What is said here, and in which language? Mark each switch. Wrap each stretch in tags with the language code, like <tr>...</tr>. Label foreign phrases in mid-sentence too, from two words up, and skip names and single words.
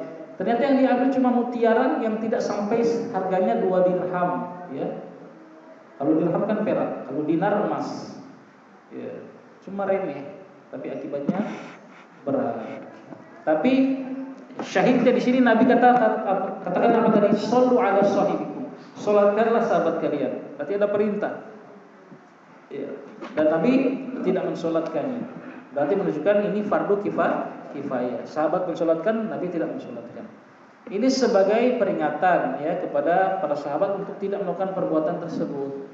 <id>Ternyata yang diambil cuma mutiara yang tidak sampai harganya 2 dirham, ya. Kalau dirham kan perak, kalau dinar emas. Ya, cuma remeh, tapi akibatnya berat. Tapi syahidnya di sini Nabi katakan apa tadi?</id> <ar>صلوا على صاحبكم.</ar> <id>Salatkanlah sahabat kalian. Berarti ada perintah. Ya. Dan Nabi tidak mensolatkannya. Berarti menunjukkan ini fardu kifayah. Sahabat mensolatkan, Nabi tidak mensolatkan. Ini sebagai peringatan, ya, kepada para sahabat untuk tidak melakukan perbuatan tersebut.</id>